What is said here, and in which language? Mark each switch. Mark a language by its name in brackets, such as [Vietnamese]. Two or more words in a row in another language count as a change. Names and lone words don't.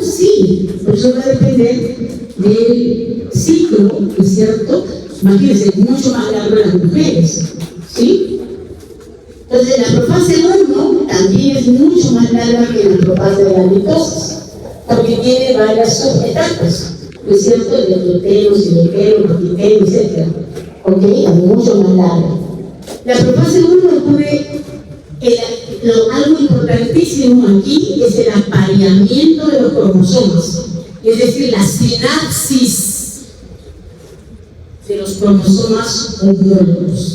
[Spanish] Sí, por eso va a depender del ciclo, ¿no es cierto? Imagínense, mucho más largo en las mujeres, ¿sí? Entonces, la profase 1 también es mucho más larga que la profase de la mitosis, porque tiene varias subetapas, ¿no es cierto? De endoteno, siloteno, protiteno, etc. ¿Ok? Es mucho más larga. La profase 1 ocurre, algo importantísimo aquí es el apareamiento de los cromosomas, es decir, la sinapsis de los cromosomas homólogos.